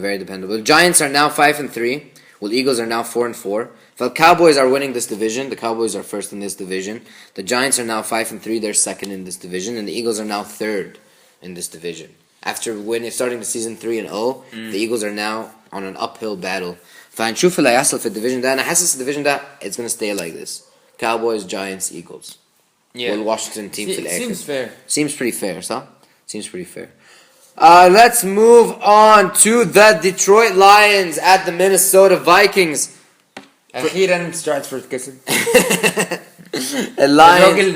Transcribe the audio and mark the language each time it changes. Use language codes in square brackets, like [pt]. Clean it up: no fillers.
[en] Very dependable. The Giants are now 5-3. Well, Eagles are now 4-4. The Cowboys are winning this division. The Cowboys are first in this division. The Giants are now 5-3. They're second in this division, and the Eagles are now 3rd in this division. After starting the season 3-0, the Eagles are now on an uphill battle. [ar] فهنشوف اللي هيحصل في الديفيجن ده. أنا حاسس الديفيجن ده [en] it's gonna stay like this. Cowboys, Giants, Eagles. Yeah. Well, Washington team [ar] في الآخر. [en] Seems fair. Seems pretty fair, صح? Seems pretty fair. Let's move on to the Detroit Lions at the Minnesota Vikings. [ar] أخيرا ستراتفورد كسب. الراجل